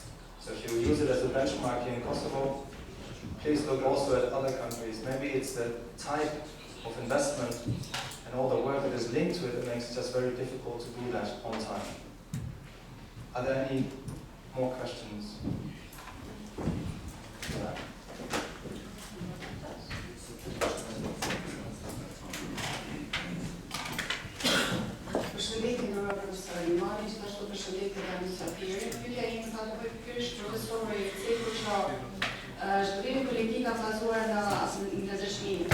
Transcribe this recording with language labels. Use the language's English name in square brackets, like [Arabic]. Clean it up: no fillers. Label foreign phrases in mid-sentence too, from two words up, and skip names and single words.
[English] So if you use it as a benchmark here in Kosovo, please look also at other countries. Maybe it's the type of investment and all the work that is linked to it that makes it just very difficult to do that on time. Are there any more questions for that? [Albanian] Përshëndetje nga profesor Imani, gjithashtu përshëndetje nga mysafirë. Pyetja ime ka të bëjë pikërisht profesori Ceku që zhvillimi politik ka bazuar në dëshminë.